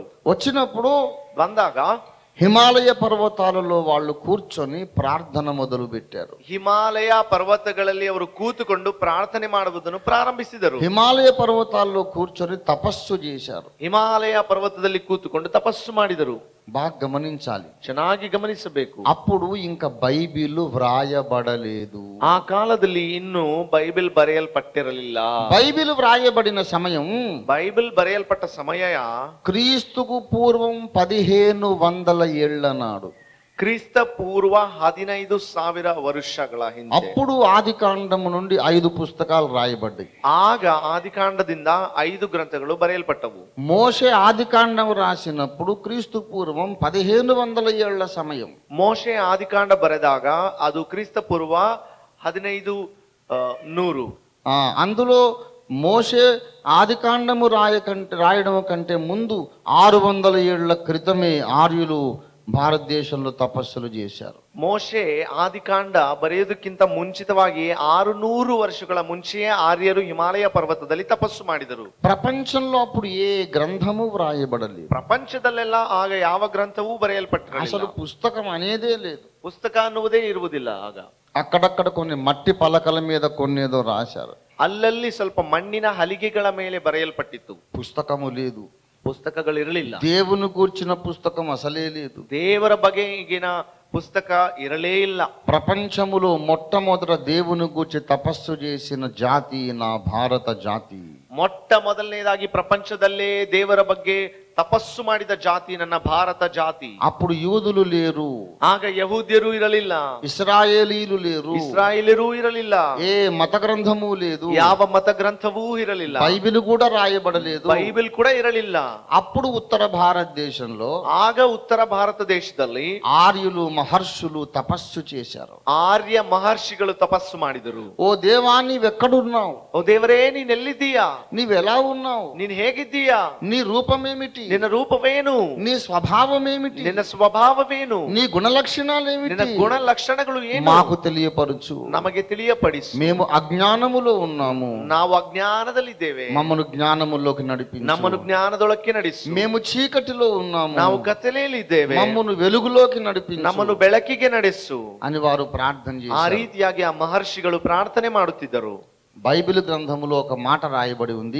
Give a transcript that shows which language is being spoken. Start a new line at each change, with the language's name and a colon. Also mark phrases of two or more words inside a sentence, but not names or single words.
Telugu: వచ్చినప్పుడు
Kannada: ಬಂದಾಗ
Telugu: హిమాలయ పర్వతాలలో వాళ్ళు కూర్చొని ప్రార్థన మొదలు పెట్టారు.
Kannada: ಹಿಮಾಲಯ ಪರ್ವತಗಳಲ್ಲಿ ಅವರು ಕೂತುಕೊಂಡು ಪ್ರಾರ್ಥನೆ ಮಾಡುವುದನ್ನು ಪ್ರಾರಂಭಿಸಿದರು.
Telugu: హిమాలయ పర్వతాల్లో కూర్చొని తపస్సు చేశారు.
Kannada: ಹಿಮಾಲಯ ಪರ್ವತದಲ್ಲಿ ಕೂತುಕೊಂಡು ತಪಸ್ಸು ಮಾಡಿದರು.
Telugu: బాగా గమనించాలి,
Kannada: ಚೆನ್ನಾಗಿ ಗಮನಿಸಬೇಕು.
Telugu: అప్పుడు ఇంకా బైబిల్ వ్రాయబడలేదు.
Kannada: ಆ ಕಾಲದಲ್ಲಿ ಇನ್ನೂ ಬೈಬಲ್ ಬರೆಯಲ್ಪಟ್ಟಿರಲಿಲ್ಲ.
Telugu: బైబిల్ వ్రాయబడిన సమయం
Kannada: ಬೈಬಲ್ ಬರೆಯಲ್ಪಟ್ಟ ಸಮಯ
Telugu: క్రీస్తుకు పూర్వం 1500 ఏళ్ల నాడు.
Kannada: ಕ್ರಿಸ್ತ ಪೂರ್ವ 15,000 ವರ್ಷಗಳ ಹಿಂದೆ.
Telugu: అప్పుడు ఆది కాండము నుండి 5 పుస్తకాలు రాయబడ్డాయి.
Kannada: ಆಗ ಆದಿಕಾಂಡದಿಂದ 5 ಗ್ರಂಥಗಳು ಬರೆಯಲ್ಪಟ್ಟವು.
Telugu: మోషే ఆది కాండం రాసినప్పుడు క్రీస్తు పూర్వం 1500 ఏళ్ల సమయం.
Kannada: ಮೋಶೆ ಆದಿಕಾಂಡ ಬರೆದಾಗ ಅದು ಕ್ರಿಸ್ತ ಪೂರ್ವ 1500.
Telugu: అందులో మోషే ఆది కాండము రాయడం కంటే ముందు 600 ఏళ్ల క్రితమే ఆర్యులు భారతదేశంలో తపస్సులు చేశారు.
Kannada: ಮೋಶೆ ಆದಿಕಾಂಡ ಬರೆಯೋದಕ್ಕಿಂತ ಮುಂಚಿತವಾಗಿ 600 ವರ್ಷಗಳ ಮುಂಚೆಯೇ ಆರ್ಯರು ಹಿಮಾಲಯ ಪರ್ವತದಲ್ಲಿ ತಪಸ್ಸು ಮಾಡಿದರು.
Telugu: ప్రపంచంలో అప్పుడు ఏ గ్రంథము వ్రాయబడలేదు.
Kannada: ಪ್ರಪಂಚದಲ್ಲೆಲ್ಲ ಆಗ ಯಾವ ಗ್ರಂಥವೂ ಬರೆಯಲ್ಪಟ್ಟಿರಲಿಲ್ಲ.
Telugu: అసలు పుస్తకం అనేదే లేదు.
Kannada: ಪುಸ್ತಕ ಅನ್ನುವುದೇ ಇರುವುದಿಲ್ಲ. ಆಗ
Telugu: అక్కడక్కడ కొన్ని మట్టి పలకల మీద కొన్నేదో రాశారు.
Kannada: ಅಲ್ಲಲ್ಲಿ ಸ್ವಲ್ಪ ಮಣ್ಣಿನ ಹಲಿಗೆಗಳ ಮೇಲೆ ಬರೆಯಲ್ಪಟ್ಟಿತ್ತು.
Telugu: పుస్తకము లేదు.
Kannada: ಪುಸ್ತಕಗಳಿರಲಿಲ್ಲ.
Telugu: దేవుని కూర్చిన పుస్తకం అసలే లేదు.
Kannada: ದೇವರ ಬಗೆಗಿನ ಪುಸ್ತಕ ಇರಲೇ ಇಲ್ಲ.
Telugu: ప్రపంచములో మొట్టమొదట దేవుని గూర్చి తపస్సు చేసిన జాతి నా భారత జాతి.
Kannada: ಮೊಟ್ಟ ಮೊದಲನೇದಾಗಿ ಪ್ರಪಂಚದಲ್ಲೇ ದೇವರ ಬಗ್ಗೆ ತಪಸ್ಸು ಮಾಡಿದ ಜಾತಿ ನನ್ನ ಭಾರತ ಜಾತಿ.
Telugu: అప్పుడు యూదులు లేరు,
Kannada: ಆಗ ಯಹೂದ್ಯರು ಇರಲಿಲ್ಲ,
Telugu: ఇస్రాయేలీలు లేరు,
Kannada: ಇಸ್ರಾಯೇಲರು ಇರಲಿಲ್ಲ,
Telugu: ఏ మత గ్రంథము లేదు,
Kannada: ಯಾವ ಮತ ಗ್ರಂಥವೂ ಇರಲಿಲ್ಲ,
Telugu: బైబిల్ కూడా రాయబడలేదు,
Kannada: ಬೈಬಲ್ ಕೂಡ ಇರಲಿಲ್ಲ.
Telugu: అప్పుడు ఉత్తర భారతదేశంలో
Kannada: ಆಗ ಉತ್ತರ ಭಾರತ ದೇಶದಲ್ಲಿ
Telugu: ఆర్యులు మహర్షులు తపస్సు చేశారు.
Kannada: ಆರ್ಯ ಮಹರ್ಷಿಗಳು ತಪಸ್సు ಮಾಡಿದರು.
Telugu: ఓ దేవా నీవెక్కడున్నావు,
Kannada: ಓ ದೇವರೇ ನೀನೆಲ್ಲಿದ್ದೀಯಾ,
Telugu: నీవెలా ఉన్నావు,
Kannada: ನೀನ್ ಹೇಗಿದ್ದೀಯಾ,
Telugu: నీ రూపమేమిటి,
Kannada: ನಿನ್ನ ರೂಪವೇನು,
Telugu: నీ స్వభావమేమిటి,
Kannada: ನಿನ್ನ ಸ್ವಭಾವವೇನು,
Telugu: నీ గుణ లక్షణాలేమిటి,
Kannada: ನಿನ್ನ ಗುಣ ಲಕ್ಷಣಗಳು ಏನು
Telugu: మాకు తెలియపరచు.
Kannada: ನಮಗೆ ತಿಳಿಯಪಡಿಸು.
Telugu: మేము అజ్ఞానములో ఉన్నాము,
Kannada: ನಾವು ಅಜ್ಞಾನದಲ್ಲಿದ್ದೇವೆ,
Telugu: మమ్మను జ్ఞానములోకి నడిపించు.
Kannada: ನಮ್ಮನ್ನು ಜ್ಞಾನದೊಳಕ್ಕೆ ನಡೆಸು.
Telugu: మేము చీకటిలో ఉన్నాము,
Kannada: ನಾವು ಕತ್ತಲೆಯಲ್ಲಿದ್ದೇವೆ,
Telugu: మమ్మను వెలుగులోకి నడిపించు
Kannada: ನಮ್ಮನ್ನು ಬೆಳಕಿಗೆ ನಡೆಸು
Telugu: అని వారు ప్రార్థన
Kannada: ಆ
Telugu: చేశారు.
Kannada: ರೀತಿಯಾಗಿ ಆ ಮಹರ್ಷಿಗಳು ಪ್ರಾರ್ಥನೆ ಮಾಡುತ್ತಿದ್ದರು.
Telugu: బైబిల్ గ్రంథములో ఒక మాట రాయబడి ఉంది.